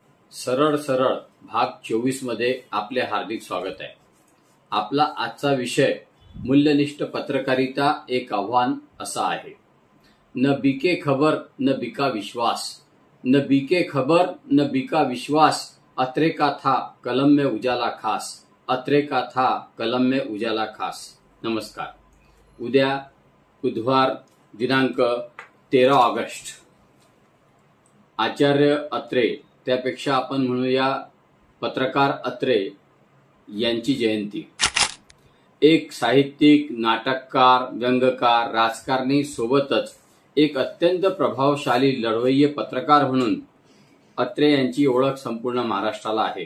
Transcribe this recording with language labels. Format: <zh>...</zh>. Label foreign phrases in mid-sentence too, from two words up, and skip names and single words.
<mr>सरळ सरळ भाग 24 मध्ये आपले हार्दिक स्वागत आहे। आपला आजचा विषय मूल्यनिष्ठ पत्रकारिता एक आव्हान असा आहे।</mr> <hi>न बिके खबर न बिका विश्वास, न बिके खबर न बिका विश्वास, अत्रे का था कलम में उजाला खास, अत्रे का था कलम में उजाला खास।</hi> <mr>नमस्कार। उद्या बुधवार दिनांक 13 ऑगस्ट आचार्य अत्रे, त्यापेक्षा आपण म्हणूया पत्रकार अत्रे यांची जयंती। एक साहित्यिक, नाटककार, व्यंगकार, राजकारणी सोबतच एक अत्यंत प्रभावशाली लढवय्ये पत्रकार म्हणून अत्रे यांची ओळख संपूर्ण महाराष्ट्राला आहे।</mr>